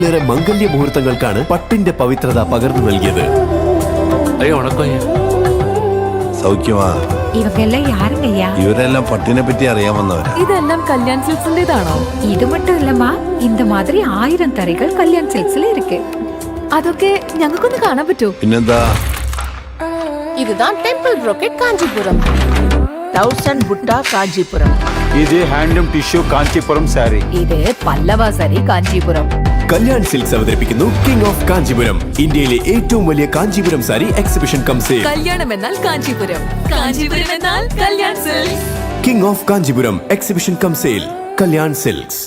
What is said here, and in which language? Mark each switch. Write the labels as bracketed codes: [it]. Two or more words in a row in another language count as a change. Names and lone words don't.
[ml] മംഗല്യ മുഹൂർത്തങ്ങൾക്കാണ് പട്ടിന്റെ പവിത്രത പകർന്നു നൽകിയത്. സൗഖ്യമാ? [ta] இவரெல்லாம் யாருங்கய்யா? [ml] ഇവരെല്ലാം പട്ടിനെ പറ്റി അറിയാൻ വന്നവരാ. ഇതെല്ലാം കല്യാൺ സിൽക്സിന്റേതാണോ? ഇത് [ta] மட்டும் இல்லம்மா, இந்த மாதிரி [ml] 1000 തറികൾ കല്യാൺ സിൽക്സിൽ இருக்கு. അതൊക്കെ ഞങ്ങൾക്കൊന്ന് കാണാൻ പറ്റുമോ? പിന്നെന്താ? [ta] இதுதான் [en] temple brocade [ta] காஞ்சிபுரம். 1000 புட்டா காஞ்சிபுரம். [ml] இது [en] handloom tissue [ml] കാഞ്ചീപുരം സാരി. ഇത് പല്ലവ സാരി കാഞ്ചീപുരം. കല്യാൺ സിൽക്സ് അവതരിപ്പിക്കുന്നു [en] King of Kanchipuram, [ml] ഇന്ത്യയിലെ ഏറ്റവും വലിയ കാഞ്ചീപുരം സാരി [en] exhibition cum sale. [ml] കല്യാണം എന്നാൽ കാഞ്ചീപുരം, കാഞ്ചീപുരം എന്നാൽ കല്യാൺ സിൽക്സ്. [en] King of Kanchipuram exhibition cum sale, [ml] കല്യാൺ സിൽക്സ്.